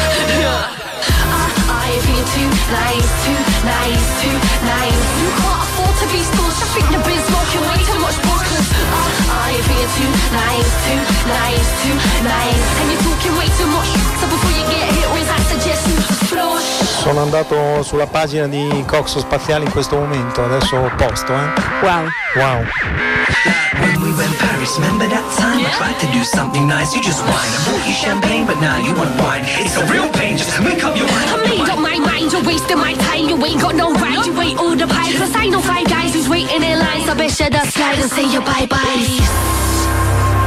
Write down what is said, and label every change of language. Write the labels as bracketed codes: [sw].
[en] If you're too nice, too nice, too nice, you can't afford to be store shopping. Your biz smoking way too much bookers. If you're too nice, too nice, too nice, and you're talking way too much. So before you get hit with, I suggest you flush. [it] Sono andato sulla pagina di Coxo Spaziale in questo momento, adesso ho posto, eh? [en] Wow. Wow. When we went Paris, remember that time? Yeah. I tried to do something nice, you just whine. I bought you champagne, but now you want wine. It's a real pain, just make up your mind. I made up my mind, you're wasting my time. You ain't got no right, you wait all the pies. Yeah. Cause I know five guys who's waiting in lines. I bet you just slide and say your bye-bye.